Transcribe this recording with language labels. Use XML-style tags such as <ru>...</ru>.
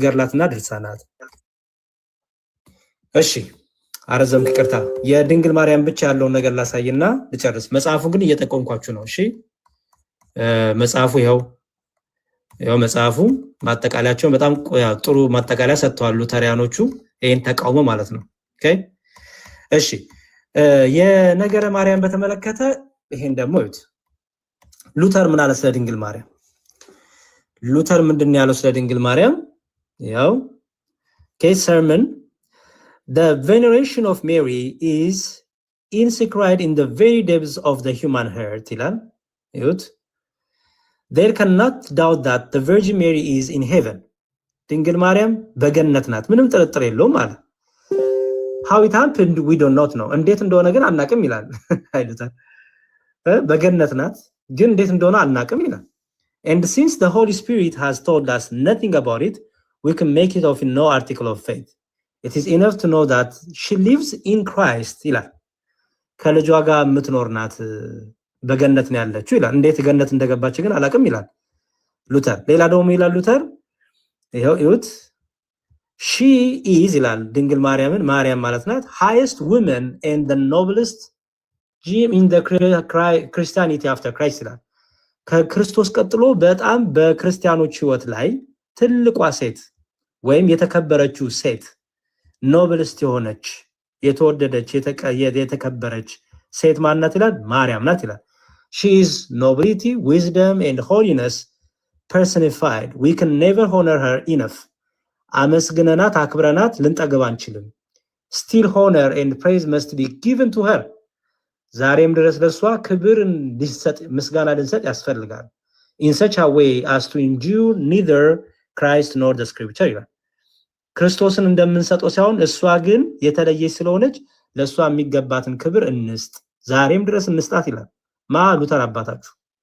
<am>ገድላትና ድርሳናት። እሺ አረዘምክ፣ ይቅርታ። የድንግል ማርያም ብቻ ያለውን ነገር ላሳይና ልጨርስ። መጽሐፉ ግን እየጠቆምኳችሁ ነው። እሺ መጽሐፉ ይኸው መጽሐፉ ማጠቃለያቸው በጣም ጥሩ ማጠቃለያ ሰጥተዋል ሉተሪያኖቹ ይሄን ተቃውሞ ማለት ነው። ኦኬ እሺ የነገረ ማርያም በተመለከተ ይሄን ደግሞ እዩት። ሉተር ምን አለ ስለ ድንግል ማርያም? ሉተር ምንድን ያለው ስለ ድንግል ማርያም? ያው ኬስ</am> <en>sermon, the veneration of Mary is inscribed in the very depths of the human heart</en> <am>ይላል። ይሁት</am> <en>there cannot doubt that the Virgin Mary is in heaven.</en> <am>ድንግል ማርያም በገነት ናት፣ ምንም ጥርጥር የለውም አለ።</am> <en>how it happened we don't know,</en> <am>እንዴት እንደሆነ ግን አናቅም ይላል። አይሉታል በገነት ናት ግን እንዴት እንደሆነ አናቅም ይላል።</am> <en>and since the Holy Spirit has told us nothing about it, we can make it of no article of faith. It is enough to know that she lives in Christ</en> <am>ይላል። ከልጇ ጋር የምትኖር ናት፣ በገነት ነው ያለችው ይላል። እንዴት ገነት እንደገባች ግን አላቅም ይላል ሉተር። ሌላ ደግሞ ይላል ሉተር ይሁት</am> <en>she is</en> <am>ይላል ድንግል ማርያምን ማርያም ማለት ናት</am> <en>highest woman and the noblest gem in the Christianity after Christ</en> <am>ይላል። ከክርስቶስ ቀጥሎ በጣም በክርስቲያኖች ህይወት ላይ ትልቋ ሴት ወይም የተከበረችው ሴት ኖብልስት የሆነች የተወደደች የተከበረች ሴት ማን ናት ይላል? ማርያም ናት ይላል።</am> <en>she is nobility, wisdom and holiness personified. We can never honor her enough.</en> <am>አመስግነናት አክብረናት ልንጠግብ አንችልም።</am> <en>still honor and praise must be given to her.</en> <am>ዛሬም ድረስ ለሷ ክብር እንዲሰጥ ምስጋና ልንሰጥ ያስፈልጋል።</am> <en>in such a way as to endure neither Christ nor the scripture</en> <am>ይላል። ክርስቶስን እንደምንሰጠው ሳይሆን እሷ ግን የተለየች ስለሆነች ለሷ የሚገባትን ክብር እንስጥ፣ ዛሬም ድረስ እንስጣት ይላል። ማ ሉተር አባታችሁ</am>